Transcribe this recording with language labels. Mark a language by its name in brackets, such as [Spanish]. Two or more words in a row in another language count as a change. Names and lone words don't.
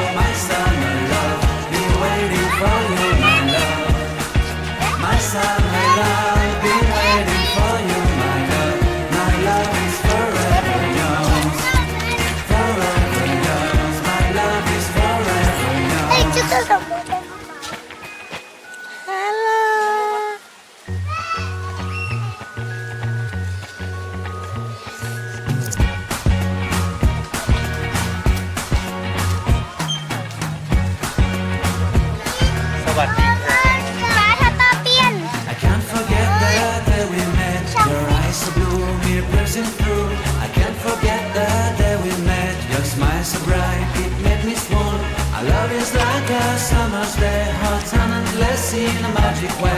[English] My summer love, be waiting for you, my love. My summer love, be waiting for you, my love. My love is forever yours. Forever yours. My love is forever yours. [Chinese] 哎，这是什么的？Hello。 [Thai] สวัสดีค่ะ 马它大便。 [English] I can't forget the day we met. Your eyes so blue, me piercing through. I can't forget the day we met. Your smile so bright, it made me swoon. Our love is like a summer's day, hot and endless in a magic way.